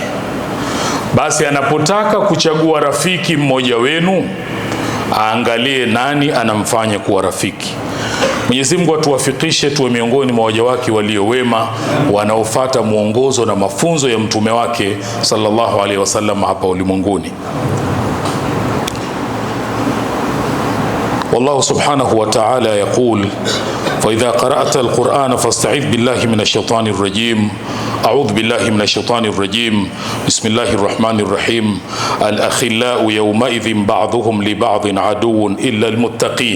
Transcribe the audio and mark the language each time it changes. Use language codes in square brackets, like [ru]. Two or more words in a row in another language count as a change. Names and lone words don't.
[sw] Basi anapotaka kuchagua rafiki mmoja wenu, aangalie nani anamfanya kuwa rafiki. Mwenyezi Mungu atuwafikishe tuwe miongoni mwa waja wake walio wema, wanaofuata muongozo na mafunzo ya mtume wake [ar] صلى الله عليه وسلم [sw] hapa ulimwenguni. [ar] والله سبحانه وتعالى يقول وإذا قرأت القرآن فاستعذ بالله من الشيطان الرجيم. أعوذ بالله من الشيطان الرجيم. بسم الله الرحمن الرحيم. الأخلاء يومئذ بعضهم لبعض عدو إلا المتقين.